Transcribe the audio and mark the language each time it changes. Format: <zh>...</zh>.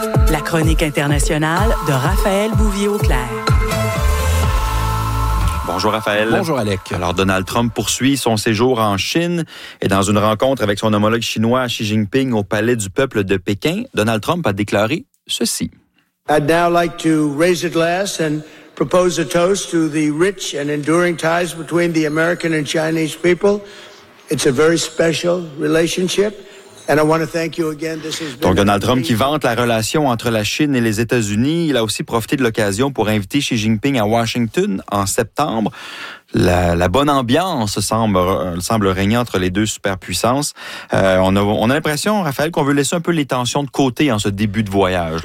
<fr>La chronique internationale de Raphaël Bouvier-Auclair. Bonjour Raphaël. Bonjour Alec. Alors Donald Trump poursuit son séjour en Chine et dans une rencontre avec son homologue chinois Xi Jinping au Palais du Peuple de Pékin, Donald Trump a déclaré ceci.</fr> <en>I'd now like to raise a glass and propose a toast to the rich and enduring ties between the American and Chinese people. It's a very special relationship. And I want to thank you again.</en> <fr>Donc, Donald Trump qui vante la relation entre la Chine et les États-Unis. Il a aussi profité de l'occasion pour inviter Xi Jinping à Washington en septembre. La bonne ambiance semble régner entre les deux superpuissances. On a l'impression, Raphaël, qu'on veut laisser un peu les tensions de côté en ce début de voyage.</fr>